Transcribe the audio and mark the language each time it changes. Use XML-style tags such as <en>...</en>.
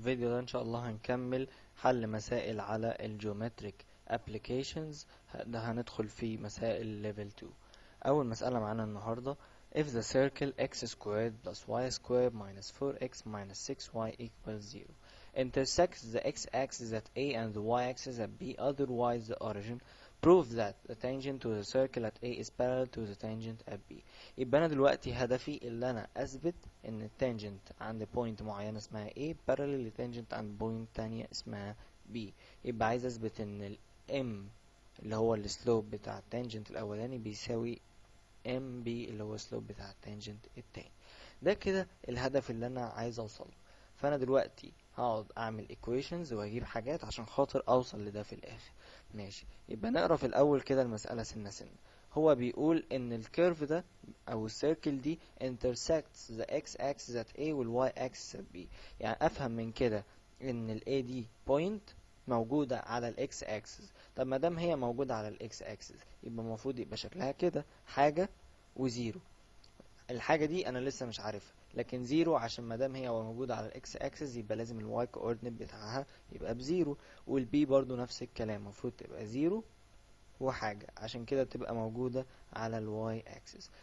<ar>فيديو ده ان شاء الله هنكمل حل مسائل على الجيومتريك ابليكيشنز. ده هندخل في مسائل ليفل 2.</ar> <en>اول مسألة معانا النهاردة: if the circle x squared plus y squared minus 4x minus 6y equals 0 intersects the x-axis at A and the y-axis at B, otherwise the origin, prove that the tangent to the circle at A is parallel to the tangent at B.</en> <ar>يبقى انا دلوقتي هدفي اللي انا اثبت ان التانجنت عند بوينت معينه اسمها A parallel للتانجنت عند بوينت تانية اسمها B. يبقى عايز اثبت ان ال M اللي هو السلوب بتاع التانجنت الاولاني بيساوي MB اللي هو السلوب بتاع التانجنت التاني. ده كده الهدف اللي انا عايز اوصله. فانا دلوقتي هقعد اعمل equations واجيب حاجات عشان خاطر اوصل لده في الاخر. ماشي، يبقى نقرا في الاول كده المسألة سنة سنة. هو بيقول ان الكيرف ده او السيركل دي</ar> <en>intersects the x axis at A</en> <ar>وال y axis at B. يعني افهم من كده ان ال A دي point موجودة على ال x axis. طب ما دام هي موجودة على ال x axis يبقى المفروض يبقى شكلها كده حاجة وزيرو. الحاجة دي انا لسه مش عارفها، لكن زيرو عشان ما دام هي موجودة على الاكس اكسس يبقى لازم الواي كوردينيت بتاعها يبقى بزيرو، والبي برضو نفس الكلام المفروض تبقى زيرو وحاجة، عشان كده تبقى موجودة على الواي اكسس.</ar>